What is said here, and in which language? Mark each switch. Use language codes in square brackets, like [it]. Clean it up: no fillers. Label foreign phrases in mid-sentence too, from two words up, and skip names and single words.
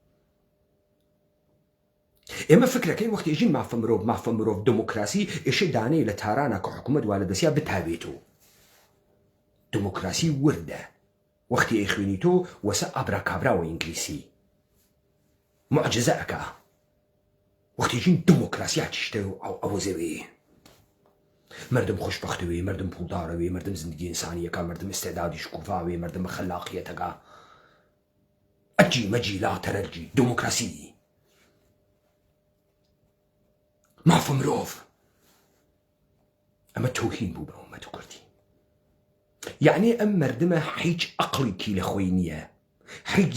[ckb] ئێمە فکرەکەین وەختی ئێژین مافە مرۆڤ دموکراسی ئێشە دانەیە لە تارانە کە حکوومەت وا لە دەستیا بتاوێت و دموکراسی وردە وەختی ئەی خوێنی تۆ وەسە ئابراکابراوە ئینگلیسی معجزە ئەکا وەختی ژین دموکراسیا چشتە و ئەوە زەوێ مردم خۆشبەختەوێ مردم پوڵدارەوێ مردم زندگی ئینسانیەکە مردم ئستێدادی شکوفاوێ مردم خەلاقیەتەکە ئەجی مەجی لا تەرەرجی دموکراسی مافە مرۆڤ ئەمە تۆهین بوو بە ئومەت کوردی یعنی ئەم مردمە هیچ عەقڵێکی لە خۆی نییە هیچ